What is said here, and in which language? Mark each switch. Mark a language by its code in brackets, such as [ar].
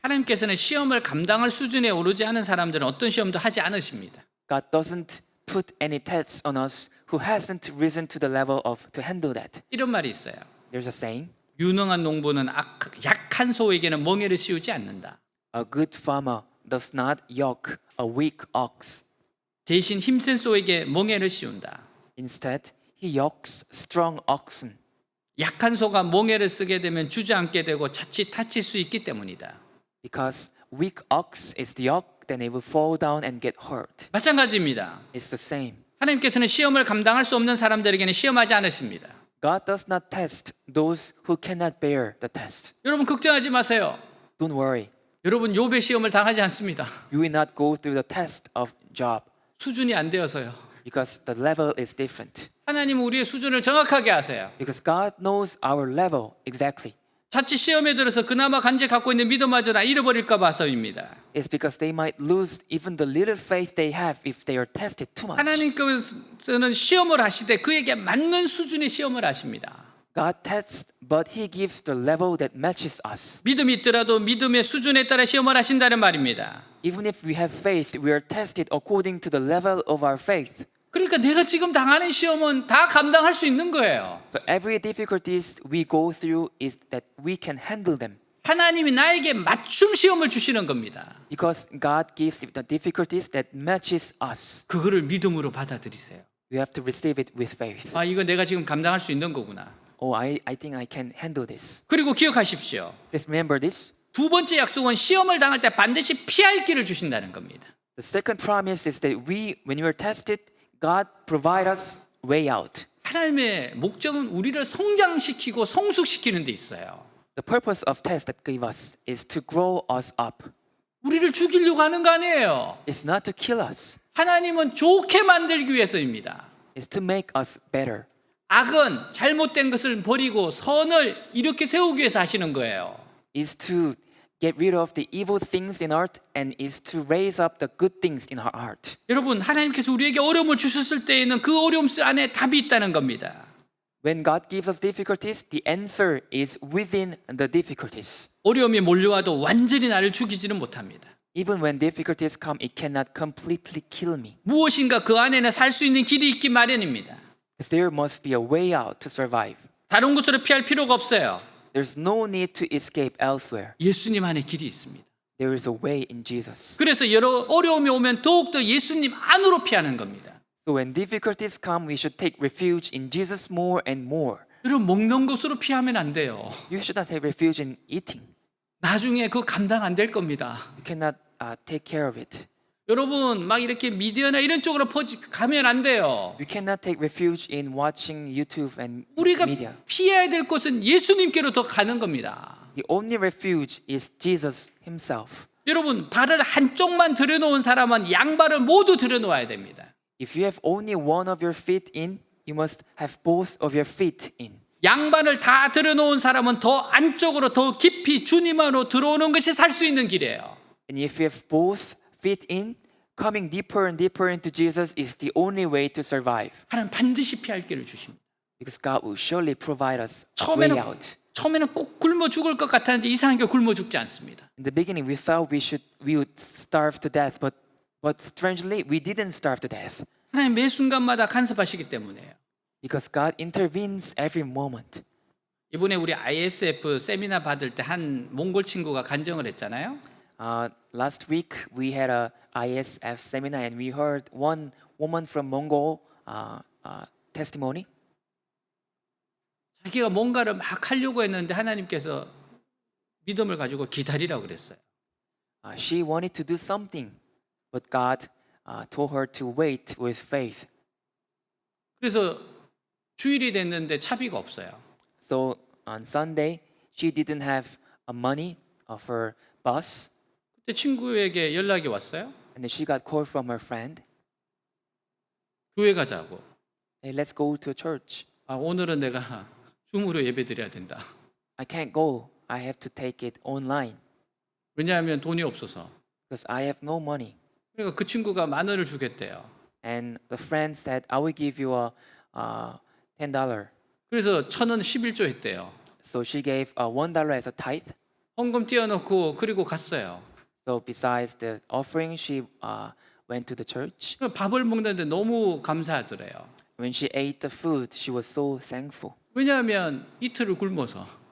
[ko] 하나님께서는 시험을 감당할 수준에 오르지 않은 사람들은 어떤 시험도 하지 않으십니다. [en] God doesn't put any tests on us who hasn't risen to the level of to handle that. [ko] 이런 말이 있어요. [en] There's a saying, [ko] 유능한 농부는 약한 소에게는 멍에를 씌우지 않는다. [en] a good farmer does not yoke a weak ox. [ko] 대신 힘센 소에게 멍에를 씌운다. [en] Instead, he yokes strong oxen. [ko] 약한 소가 멍에를 쓰게 되면 주저앉게 되고 자칫 다칠 수 있기 때문이다. [en] Because weak ox is the yoke, then it will fall down and get hurt. [ko] 마찬가지입니다. [en] It's the same. [ko] 하나님께서는 시험을 감당할 수 없는 사람들에게는 시험하지 않으십니다. [en] God does not test those who cannot bear the test. [ko] 여러분 걱정하지 마세요. [en] Don't worry. [ko] 여러분 욥의 시험을 당하지 않습니다. [en] You will not go through the test of Job [ko] 수준이 안 되어서요. [en] because the level is different. [ko] 하나님은 우리의 수준을 정확하게 아세요. [en] Because God knows our level exactly. [ko] 자칫 시험에 들어서 그나마 간절히 갖고 있는 믿음마저 다 잃어버릴까 봐서입니다. [en] It's because they might lose even the little faith they have if they are tested too much. [ko] 하나님께서는 시험을 하시되 그에게 맞는 수준의 시험을 하십니다. [en] God tests, but He gives the level that matches us. [ko] 믿음이 있더라도 믿음의 수준에 따라 시험을 하신다는 말입니다. [en] Even if we have faith, we are tested according to the level of our faith. [ko] 그러니까 내가 지금 당하는 시험은 다 감당할 수 있는 거예요. [en] So every difficulties we go through is that we can handle them. [ko] 하나님이 나에게 맞춤 시험을 주시는 겁니다. [en] Because God gives the difficulties that matches us. [ko] 그거를 믿음으로 받아들이세요. [en] We have to receive it with faith. [ko] 아, 이거 내가 지금 감당할 수 있는 거구나. [en] Oh, I think I can handle this. [ko] 그리고 기억하십시오. [en] Please remember this. [ko] 두 번째 약속은 시험을 당할 때 반드시 피할 길을 주신다는 겁니다. [en] The second promise is that when you are tested, God provide us way out. [ko] 하나님의 목적은 우리를 성장시키고 성숙시키는 데 있어요. [en] The purpose of test that give us is to grow us up. [ko] 우리를 죽이려고 하는 거 아니에요. [en] It's not to kill us. [ko] 하나님은 좋게 만들기 위해서입니다. [en] It's to make us better. [ko] 악은 잘못된 것을 버리고 선을 이렇게 세우기 위해서 하시는 거예요. [en] Is to get rid of the evil things in heart and is to raise up the good things in our heart. [ko] 여러분, 하나님께서 우리에게 어려움을 주셨을 때에는 그 어려움 안에 답이 있다는 겁니다. [en] When God gives us difficulties, the answer is within the difficulties. [ko] 어려움이 몰려와도 완전히 나를 죽이지는 못합니다. [en] Even when difficulties come, it cannot completely kill me. [ko] 무엇인가 그 안에는 살 수 있는 길이 있기 마련입니다. [en] Because there must be a way out to survive. [ko] 다른 곳으로 피할 필요가 없어요. [en] There's no need to escape elsewhere. [ko] 예수님 안에 길이 있습니다. [en] There is a way in Jesus. [ko] 그래서 여러 어려움이 오면 더욱더 예수님 안으로 피하는 겁니다. [en] So when difficulties come, we should take refuge in Jesus more and more. [ko] 여러분 먹는 것으로 피하면 안 돼요. [en] You should not take refuge in eating. [ko] 나중에 그거 감당 안 될 겁니다. [en] You cannot take care of it. [ko] 여러분 막 이렇게 미디어나 이런 쪽으로 가면 안 돼요. [en] You cannot take refuge in watching YouTube and [ko] 우리가 [en] media. [ko] 피해야 될 곳은 예수님께로 더 가는 겁니다. [en] The only refuge is Jesus himself. [ko] 여러분 발을 한쪽만 들여놓은 사람은 양발을 모두 들여놓아야 됩니다. [en] If you have only one of your feet in, you must have both of your feet in. [ko] 양발을 다 들여놓은 사람은 더 안쪽으로 더 깊이 주님 안으로 들어오는 것이 살 수 있는 길이에요. [en] And if you have both feet in, coming deeper and deeper into Jesus is the only way to survive. [ko] 하나님 반드시 피할 길을 주십니다. [en] Because God will surely provide us a way out. [ko] 처음에는 꼭 굶어 죽을 것 같았는데 이상하게 굶어 죽지 않습니다. [en] In the beginning, we thought we would starve to death, but strangely, we didn't starve to death. [ko] 하나님 매 순간마다 간섭하시기 때문에요. [en] Because God intervenes every moment. [ko] 이번에 우리 ISF 세미나 받을 때 한 몽골 친구가 간증을 했잖아요. [en] Last week, we had a ISF seminar, and we heard one woman from Mongol testimony. [ko] 자기가 뭔가를 막 하려고 했는데 하나님께서 믿음을 가지고 기다리라고 그랬어요. [en] She wanted to do something, but God told her to wait with faith. [ko] 그래서 주일이 됐는데 차비가 없어요. [en] So on Sunday, she didn't have money for bus, [ko] 그때 친구에게 연락이 왔어요. [en] and then she got called from her friend. [ko] 교회 가자고. [en] Hey, let's go to church. [ko] 오늘은 내가 줌으로 예배 드려야 된다. [en] I can't go. I have to take it online [ko] 왜냐하면 돈이 없어서. [en] because I have no money. [ko] 그러니까 그 친구가 10,000원을 주겠대요. [en] And the friend said, I will give you a $10. [ko] 그래서 1,000원 11조 했대요. [en] So she gave $1 as a tithe. [ko] 헌금 띄워놓고 그리고 갔어요. [en] So besides the offering, she went to the church. [ko] 밥을 먹는데 너무 감사하더래요. [en] When she ate the food, she was so thankful [ko] 왜냐하면 이틀을 굶어서.